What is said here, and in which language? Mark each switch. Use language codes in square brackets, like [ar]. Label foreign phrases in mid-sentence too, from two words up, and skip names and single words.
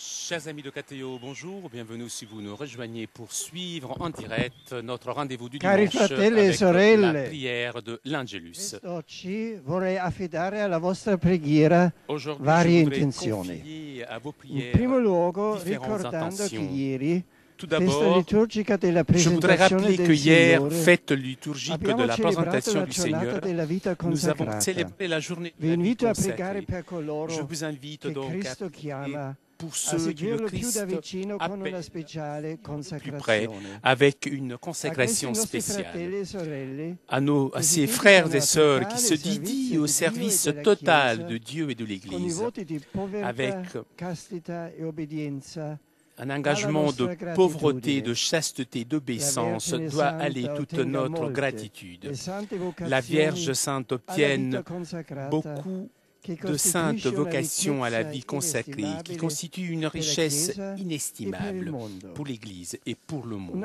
[fr] Chers amis de KTO, bonjour, bienvenue si vous nous rejoignez pour suivre en direct notre rendez-vous du [it] Cari [fr] dimanche [it] fratelli e [fr] avec [it] sorelle, [fr] la prière de l'Angelus. [it] Quest'oggi vorrei affidare alla vostra preghiera [fr] Aujourd'hui, [it] varie [fr] je voudrais [it] intenzioni. [fr] confier à vos [it] In primo [fr] prières [it] luogo, [fr] différentes [it] ricordando che [fr] intentions. [it] ieri, [fr] Tout [it] festa [fr] d'abord, [it] liturgica della [fr] je voudrais [it] presentazione [fr] rappeler que [it] del [fr] hier, [it] Signore, [fr] fête liturgique de [it] abbiamo [fr] la [it] celebrato [fr] présentation [it] la [fr] du [it] giornata [fr] Seigneur, [it] della vita [fr] nous avons [it] consacrata. [fr] célébré la journée de [it] Vi [fr] la vie [it] invito a pregare [fr] consacrée. [it] per [fr] Je [it] coloro [fr] vous invite [it] che [fr] donc à [it] Cristo [fr] prier [it] chiama [fr] pour [it] a [fr] ceux qui le [it] seguirlo più da [fr] Christ [it] vicino con una [fr] appelle [it] speciale [fr] plus près, [it] consacrazione. [fr] avec une [it] A questi [fr] consécration [it] nostri [fr] spéciale. [it] fratelli e sorelle, [fr] À ces [it] destituti [fr] frères [it] con [fr] et [it] la [fr] sœurs qui [it] totale [fr] se dédient [it] servizio [fr] au [it] di Dio e [fr] service [it] della [fr] total [it] Chiesa, [fr] de Dieu et de [it] con i [fr] l'Église, [it] voti di [fr] avec [it] povertà, castità e obbedienza, [fr] un engagement de pauvreté, de chasteté, d'obéissance, doit aller toute notre gratitude. La Vierge Sainte obtienne beaucoup de saintes vocations à la vie consacrée, qui constituent une richesse inestimable pour l'Église et pour le monde.